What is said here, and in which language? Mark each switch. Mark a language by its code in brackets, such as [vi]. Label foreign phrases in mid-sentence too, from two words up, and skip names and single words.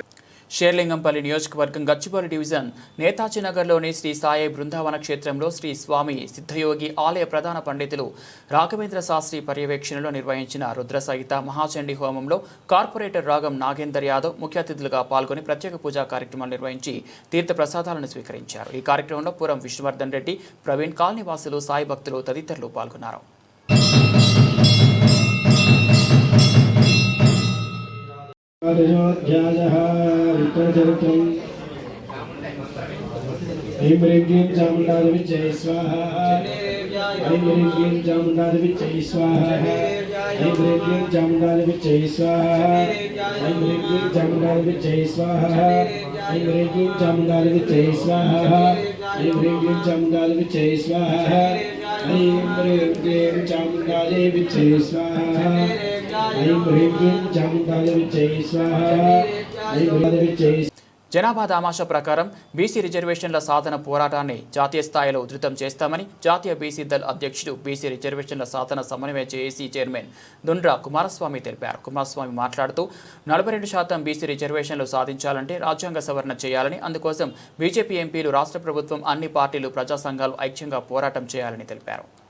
[te] షేర్లింగంపల్లి నియోజకవర్గం గచ్చిబౌలి డివిజన్ నేతాజీ నగర్లోని శ్రీ సాయి బృందావన క్షేత్రంలో శ్రీ స్వామి సిద్ధయోగి ఆలయ ప్రధాన పండితులు రాఘవేంద్ర శాస్త్రి పర్యవేక్షణలో నిర్వహించిన రుద్ర సహిత మహాచండీ హోమంలో కార్పొరేటర్ రాగం నాగేందర్ యాదవ్ ముఖ్య అతిథులుగా పాల్గొని ప్రత్యేక పూజా కార్యక్రమాలు నిర్వహించి తీర్థ ప్రసాదాలను స్వీకరించారు. ఈ కార్యక్రమంలో పురం విష్ణువర్ధన్ రెడ్డి, ప్రవీణ్, కాలనీవాసులు, సాయి భక్తులు తదితరులు పాల్గొన్నారు. [sa] ऐं ह्रीं क्लीं चामुण्डादेवीच्यै स्वाहा। ऐं ह्रीं क्लीं चामुण्डादेवीच्यै स्वाहा। ऐं ह्रीं क्लीं चामुण्डादेवीच्यै स्वाहा। ऐं ह्रीं क्लीं चामुण्डादेवीच्यै स्वाहा। ऐं ह्रीं क्लीं चामुण्डादेवीच्यै स्वाहा। ऐं ह्रीं क्लीं चामुण्डादेवीच्यै स्वाहा। ऐं ह्रीं क्लीं चामुण्डादेवीच्यै स्वाहा। ऐं ह्रीं क्लीं चामुण्डादेवीच्यै स्वाहा। ऐं ह्रीं [te] జనాభా దామాషా ప్రకారం బీసీ రిజర్వేషన్ల సాధన పోరాటాన్ని జాతీయ స్థాయిలో ఉధృతం చేస్తామని జాతీయ బీసీ దళ్ అధ్యక్షుడు బీసీ రిజర్వేషన్ల సాధన సమన్వయ జేఏసీ చైర్మన్ దుండ్రా కుమారస్వామి తెలిపారు. కుమారస్వామి మాట్లాడుతూ 42% బీసీ రిజర్వేషన్లు సాధించాలంటే రాజ్యాంగ సవరణ చేయాలని, అందుకోసం బీజేపీ ఎంపీలు, రాష్ట్ర ప్రభుత్వం, అన్ని పార్టీలు, ప్రజా సంఘాలు ఐక్యంగా పోరాటం చేయాలని తెలిపారు.